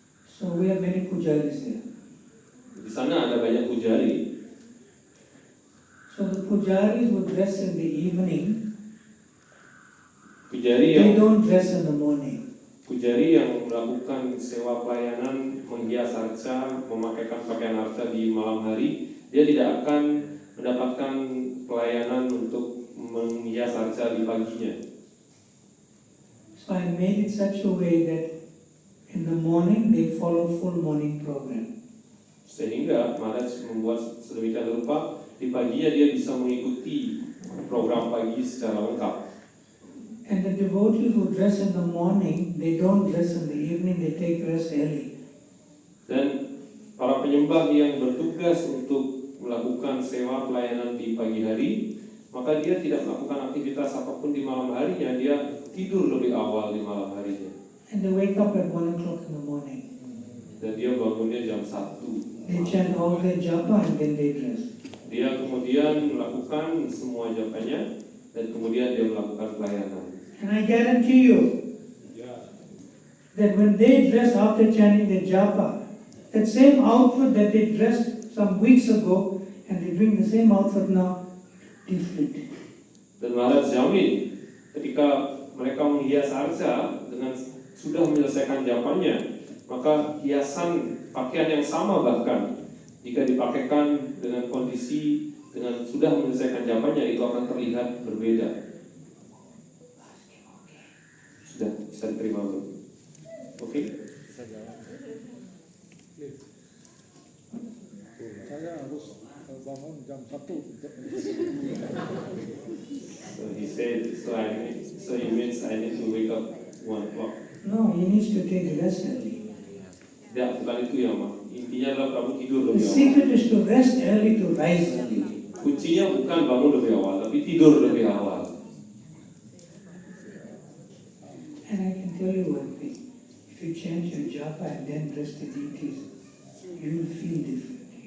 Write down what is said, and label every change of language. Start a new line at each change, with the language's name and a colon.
English: So we have many pujaris there.
Indonesian: Di sana ada banyak pujari.
English: So the pujaris would dress in the evening.
Indonesian: Pujari
English: They
Indonesian: yang
English: don't dress in the morning.
Indonesian: melakukan sewa pelayanan menghias arca, memakaikan pakaian arca di malam hari, dia tidak akan mendapatkan pelayanan untuk menghias arca di paginya.
English: So I made it such a way that in the morning they follow full morning program.
Indonesian: Sehingga Maharaj membuat sedemikian rupa di paginya dia bisa mengikuti program pagi secara lengkap.
English: And the devotees who dress in the morning, they don't dress in the evening, they take rest early.
Indonesian: Dan para penyembah yang bertugas untuk melakukan sewa pelayanan di pagi hari, maka dia tidak melakukan aktivitas apapun di malam harinya, dia tidur lebih awal di malam harinya.
English: And they wake up at 1 o'clock in the morning.
Indonesian: Dan dia bangunnya jam 1.
English: They chant all their japa and then they dress.
Indonesian: Dia kemudian melakukan semua japanya dan kemudian dia melakukan pelayanan.
English: And I guarantee you that when they dress after chanting their japa, that same outfit that they dressed some weeks ago and they're doing the same outfit now, different.
Indonesian: Dan Maharaj jamin ketika mereka menghias arca dengan sudah menyelesaikan japanya, maka hiasan pakaian yang sama bahkan jika dipakaikan dengan kondisi dengan sudah menyelesaikan japanya itu akan terlihat berbeda. Sudah bisa diterima belum? Oke? Saya harus bangun jam 1 untuk
English: So he said, so he means I need to wake up 1 o'clock. No, he needs to take rest early.
Indonesian: Tidak, bukan itu ya, Ma. Intinya adalah Prabu tidur
English: The
Indonesian: lebih awal.
English: secret is to rest early, to rise early.
Indonesian: Kuncinya bukan bangun lebih awal, tapi tidur lebih awal.
English: And I can tell you one thing, if you chant your japa and then dress the deities, you will feel different.